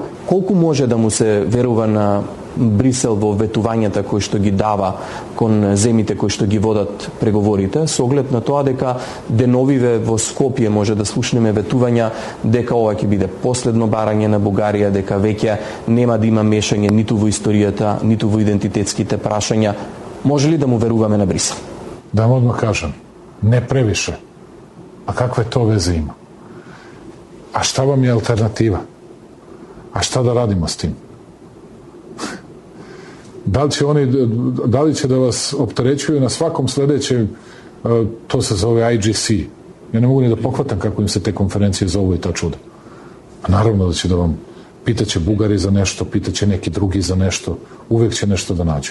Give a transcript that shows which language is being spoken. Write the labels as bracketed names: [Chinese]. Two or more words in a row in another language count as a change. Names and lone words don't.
[Macedonian] Колку може да му се верува на Брисел во ветувањата кои што ги дава кон земите кои што ги водат преговорите, со оглед на тоа дека деновиве во Скопје може да слушнеме ветувања дека ова ќе биде последно барање на Бугарија, дека веќе нема да има мешање ниту во историјата, ниту во идентитетските прашања. Може ли да му веруваме на Брисел? [Serbian] Да вам одмah кажам, не превише. А какве то везе има? А šta vam je alternativa? A šta da radimo s tim? Da li će da vas opterećuju na svakom sledećem, to se zove IGC. Ja ne mogu ni da pohvatam kako im se te konferencije zovu i ta čuda. A naravno da će da vam pitaće Bugari za nešto, pitaće neki drugi za nešto, uvek će nešto da nađu.